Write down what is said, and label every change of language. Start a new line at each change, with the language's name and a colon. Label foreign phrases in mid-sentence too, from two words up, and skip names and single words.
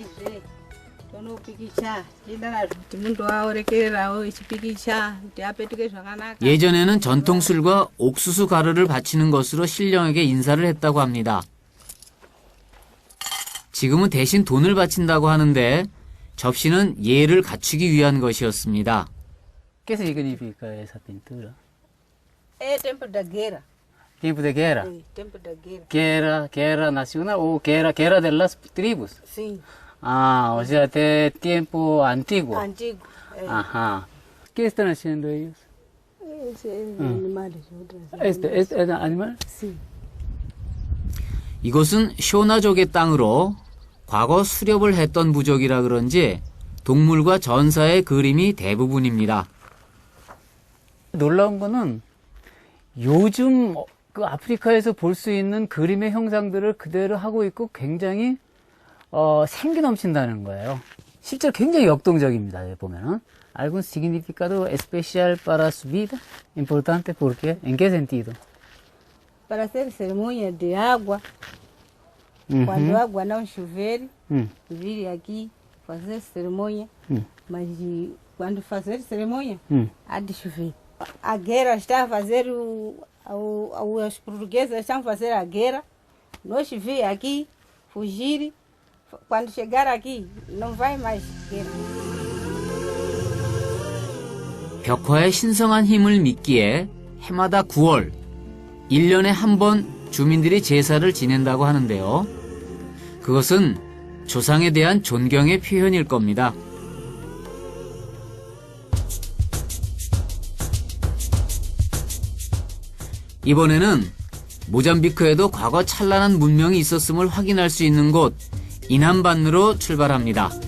Korean: 예전에는 전통술과 옥수수 가루를 바치는 것으로 신령에게 인사를 했다고 합니다. 지금은 대신 돈을 바친다고 하는데 접시는 예를 갖추기 위한 것이었습니다.
Spanish: ¿Qué significa esa pintura? Es tiempo de guerra. Tiempo de guerra. Sí, tiempo de guerra. Guerra nacional o guerra de las tribus. Sí, Ah, o sea, de tiempo antiguo. antiguo. Ajá. ¿Qué están haciendo ellos? Animales. Otras. Este animal? Sí.
Korean: 이곳은 쇼나족의 땅으로 과거 수렵을 했던 부족이라 그런지 동물과 전사의 그림이 대부분입니다. 놀라운 거는 요즘 그 아프리카에서 볼 수 있는 그림의 형상들을 그대로 하고 있고 굉장히 생기 넘친다는 거예요. 실제로 굉장히 역동적입니다. 여기 보면은.
Spanish: ¿Algún significado especial para su vida? Importante porque, ¿en qué sentido? Para hacer
Portuguese: cerimônia de água. Quando a água não chover, vir aqui fazer cerimônia. Mas quando fazer cerimônia, há de chover. A guerra está a fazer, os portugueses estão a fazer a guerra. Nós vir aqui, fugir. Quando chegar aqui, não vai mais guerra.
Korean: 벽화의 신성한 힘을 믿기에 해마다 9월, 1년에 한 번 주민들이 제사를 지낸다고 하는데요. 그것은 조상에 대한 존경의 표현일 겁니다. 이번에는 모잠비크에도 과거 찬란한 문명이 있었음을 확인할 수 있는 곳 인함반느로 출발합니다.